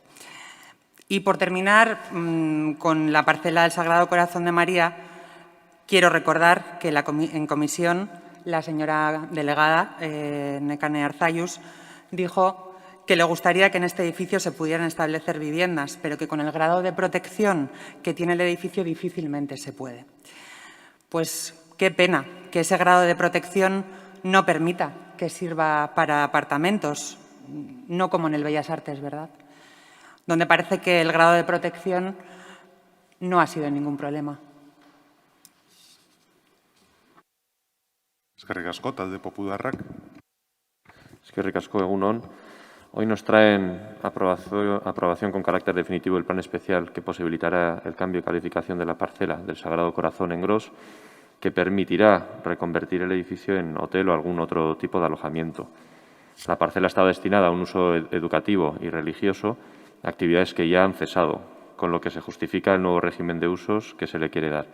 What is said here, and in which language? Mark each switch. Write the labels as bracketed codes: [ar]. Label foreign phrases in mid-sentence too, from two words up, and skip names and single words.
[es] Y por terminar, con la parcela del Sagrado Corazón de María, quiero recordar que en comisión la señora delegada, Nekane Arzayus, dijo que le gustaría que en este edificio se pudieran establecer viviendas, pero que con el grado de protección que tiene el edificio difícilmente se puede. Pues qué pena que ese grado de protección no permita que sirva para apartamentos, no como en el Bellas Artes, ¿verdad? Donde parece que el grado de protección no ha sido ningún problema. [eu] Eskerrik asko, talde popularrak. Eskerrik asko, egun on. [es] Hoy nos traen aprobación con carácter definitivo el plan especial que posibilitará el cambio de calificación de la parcela del Sagrado Corazón en Gros, que permitirá reconvertir el edificio en hotel o algún otro tipo de alojamiento. La parcela está destinada a un uso educativo y religioso, actividades que ya han cesado, con lo que se justifica el nuevo régimen de usos que se le quiere dar.